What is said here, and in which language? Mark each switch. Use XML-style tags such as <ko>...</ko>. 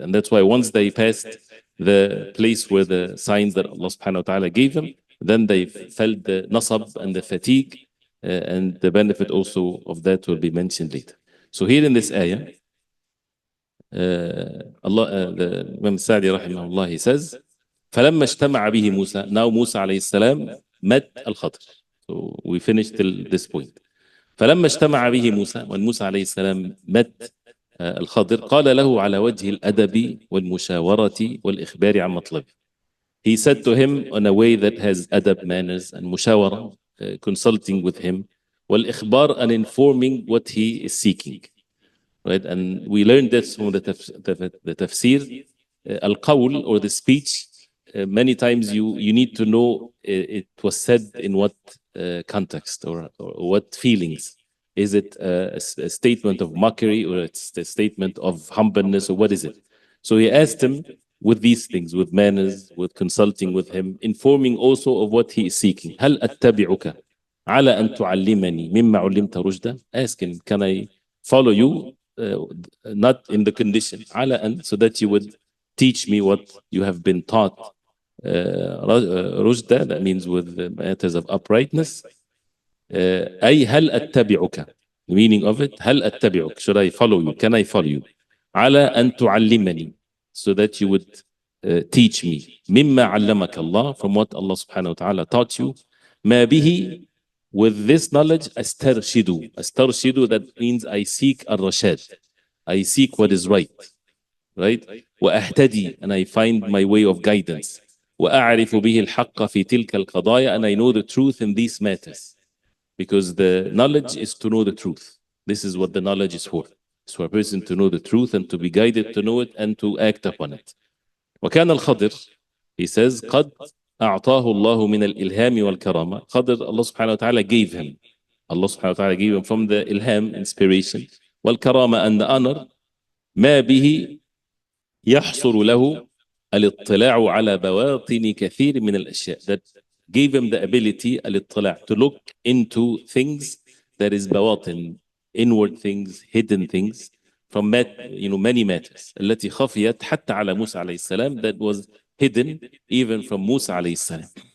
<en>And that's why once they passed the place where the signs that Allah subhanahu wa ta'ala gave them, then they felt the nasab and the fatigue, and the benefit also of that will be mentioned later. So here in this ayah, the Imam Sa'di rahimahullah, he says,</en> <ar>فَلَمَّا اجْتَمَعَ بِهِ مُوسَى.</ar> <en>Now Musa alayhi salam met Al-Khadr. So we finished till this point.</en> <ar>فلما اجتمع به موسى,</ar> <en>when Musa</en> <ar>عليه السلام</ar> <en>met</en> <ar>الخضر, قال له على وجه الأدب والمشاورة والإخبار عن مطلبه.</ar> <en>He said to him on a way that has adab, manners, and mushawara, consulting with him,</en> <ar>والإخبار,</ar> <en>and informing what he is seeking. Right? And we learned this from the tafseer. Al-qawl, or the speech, many times you need to know it was said in what context or what feelings. Is it a statement of mockery, or it's a statement of humbleness, or what is it? So he asked him with these things, with manners, with consulting with him, informing also of what he is seeking.</en> <ar>هل أتبعك على أن تعلمني مما علمت رشدا?</ar> <en>Ask him, can I follow you? Not in the condition</en> <ar>على أن,</ar> <en>so that you would teach me what you have been taught.</en> <ar>رشدا,</ar> <en>that means with matters of uprightness.</en> <ar>أي هل أتبعك,</ar> <en>the meaning of it,</en> <ar>هل أتبعك,</ar> <en>should I follow you, can I follow you,</en> <ar>على أن تعلمني,</ar> <en>so that you would teach me,</en> <ar>مما علمك الله,</ar> <en>from what Allah subhanahu wa ta'ala taught you,</en> <ar>ما به,</ar> <en>with this knowledge,</en> <ar>أسترشد,</ar> <en>that means I seek</en> <ar>الرشاد,</ar> <en>I seek what is right,</en> <ar>وأهتدي,</ar> <en>and I find my way of guidance,</en> <ar>وأعرف به الحق في تلك القضايا,</ar> <en>and I know the truth in these matters. Because the knowledge is to know the truth. This is what the knowledge is for. It's for a person to know the truth and to be guided to know it and to act upon it.</en> <ar>وكان الخضر,</ar> <en>he says,</en> <ar>قد أعطاه الله من الإلهام والكرامة.</ar> <en>Khadr, Allah subhanahu wa ta'ala gave him. Allah subhanahu wa ta'ala gave him from the ilham, inspiration,</en> <ar>والكرامة,</ar> <en>and the honor,</en> <ar>ما به يحصر له الاطلاع على بواطن كثير من الأشياء,</ar> <en>that gave him the ability,</en> <ar>الاطلاع,</ar> <en>to look into things that is bawatin, inward things, hidden things, from many matters,</en> <ar>التي خفيت حتى على موسى عليه السلام,</ar> <en>that was hidden even from Musa عليه السلام.</en>